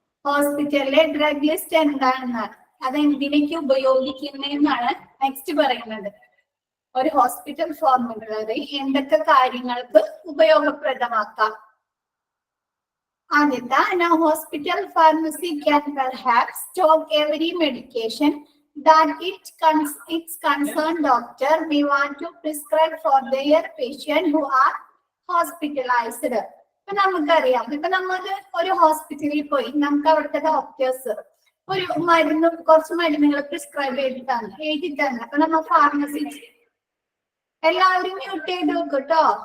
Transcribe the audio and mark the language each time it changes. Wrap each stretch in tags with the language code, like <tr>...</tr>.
<ml>ഹോസ്പിറ്റലിലെ drug list എന്താണെന്നാണ്, അത് എന്തിനേക്ക് ഉപയോഗിക്കുന്നതെന്നാണ് നെക്സ്റ്റ് പറയുന്നത്. ഒരു ഹോസ്പിറ്റൽ ഫോർമുലറി എന്തൊക്കെ കാര്യങ്ങൾക്ക് ഉപയോഗപ്രദമാക്കാം? ആദ്യത്തെ,</ml> <en>hospital pharmacy can perhaps stock every medication that its concerned doctor may want to prescribe for their patient who are hospitalized.</en> <ml>ഇപ്പൊ നമുക്കറിയാം, ഇപ്പൊ നമുക്ക് ഒരു ഹോസ്പിറ്റലിൽ പോയി നമുക്ക് അവിടുത്തെ ഡോക്ടേഴ്സ് ഒരു കുറച്ച് മരുന്നുകൾ പ്രിസ്ക്രൈബ് എഴുതി തന്നെ. അപ്പൊ നമ്മൾ ഫാർമസി, എല്ലാവരും മ്യൂട്ട് ചെയ്ത് വെക്കും കേട്ടോ.</ml>